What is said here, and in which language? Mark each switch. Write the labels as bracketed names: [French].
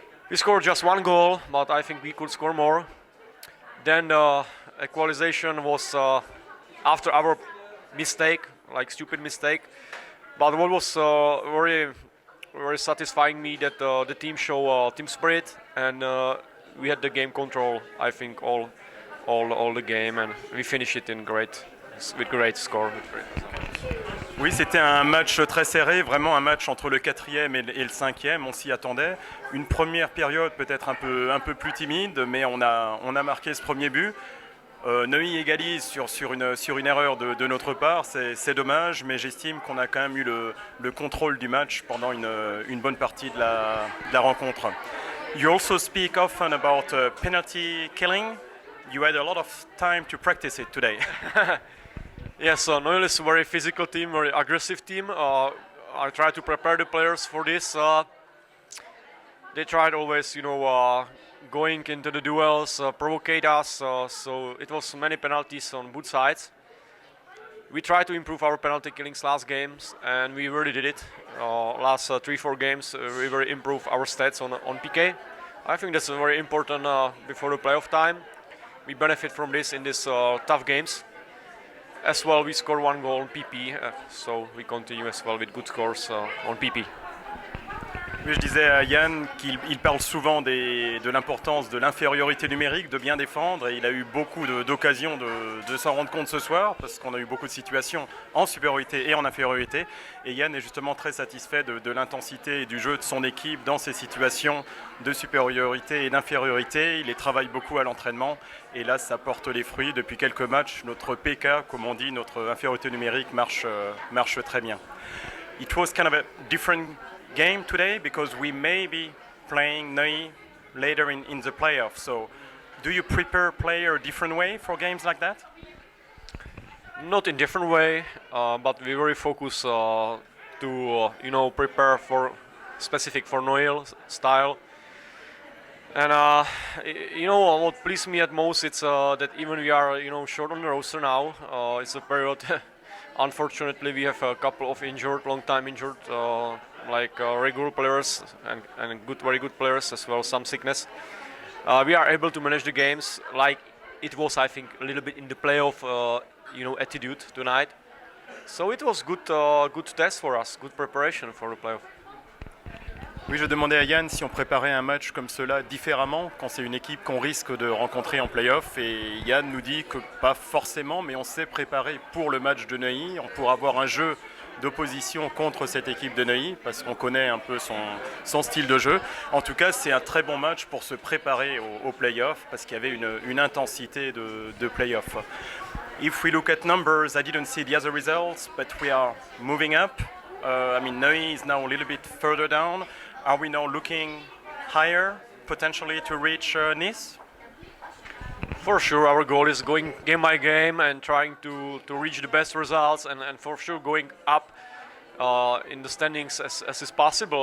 [English] We scored just one goal, but I think we could score more. Then the equalization was after our mistake, like stupid mistake. But what was very satisfying me that the team show team spirit, and we had the game control. I think all the game, and we finished it with great score. [French] Oui, c'était un match très serré, vraiment un match entre le 4e et le 5e, on s'y attendait. Une première période peut-être un peu plus timide, mais on a marqué ce premier but. Neuilly égalise sur une erreur de notre part, c'est dommage, mais j'estime qu'on a quand même eu le contrôle du match pendant une bonne partie de la rencontre. [English] You also speak often about penalty killing. You had a lot of time to practice it today. Yes, Neuilly is a very physical team, very aggressive team. I try to prepare the players for this. They tried always, going into the duels, provocate us. So it was many penalties on both sides. we tried to improve our penalty killings last games, and we really did it. Last 3-4 games, we really improved our stats on PK. I think that's very important before the playoff time. We benefit from this in these tough games. As well, we score 1 goal on PP, so we continue as well with good scores on PP. [French] Oui, je disais à Yann qu'il parle souvent de l'importance de l'infériorité numérique, de bien défendre, et il a eu beaucoup d'occasions de s'en rendre compte ce soir, parce qu'on a eu beaucoup de situations en supériorité et en infériorité, et Yann est justement très satisfait de l'intensité et du jeu de son équipe dans ces situations de supériorité et d'infériorité. Il les travaille beaucoup à l'entraînement, et là ça porte les fruits. Depuis quelques matchs, notre PK, comme on dit, notre infériorité numérique marche très bien. [English] It was kind of a different game today because we may be playing Neuilly later in the playoffs. So do you prepare player a different way for games like that? Not in different way, but we very focus to prepare for specific for Neuilly style. And what pleased me at most it's that even we are short on the roster now. It's a period. Unfortunately, we have a couple of long time injured. Regular players and very good players as well, some sickness. We are able to manage the games like it was, I think, a little bit in the playoff, attitude tonight. So it was good test for us, good preparation for the playoff. [French] Oui, je demandais à Yann si on préparait un match comme cela différemment quand c'est une équipe qu'on risque de rencontrer en play-off, et Yann nous dit que pas forcément, mais on s'est préparé pour le match de Neuilly, pour avoir un jeu d'opposition contre cette équipe de Neuilly, parce qu'on connaît un peu son style de jeu. En tout cas, c'est un très bon match pour se préparer au play-off, parce qu'il y avait une intensité de play-off. [English] If we look at numbers, I didn't see the other results, but we are moving up. Neuilly is now a little bit further down. Are we now looking higher, potentially to reach Nice? For sure, our goal is going game by game and trying to reach the best results, and for sure going up in the standings as is possible.